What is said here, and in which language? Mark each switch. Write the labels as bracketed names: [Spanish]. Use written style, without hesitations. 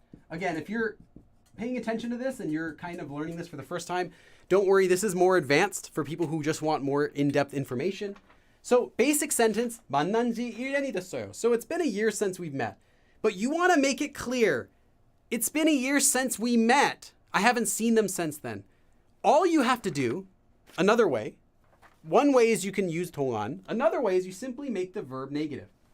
[English] Again, if you're paying attention to this and you're kind of learning this for the first time, don't worry, this is more advanced for people who just want more in-depth information. So basic sentence, [Korean] 만난 지 1년이 됐어요. [English] So it's been a year since we've met. But you want to make it clear, it's been a year since we met. I haven't seen them since then. All you have to do, another way, one way is you can use 동안. Another way is you simply make the verb negative.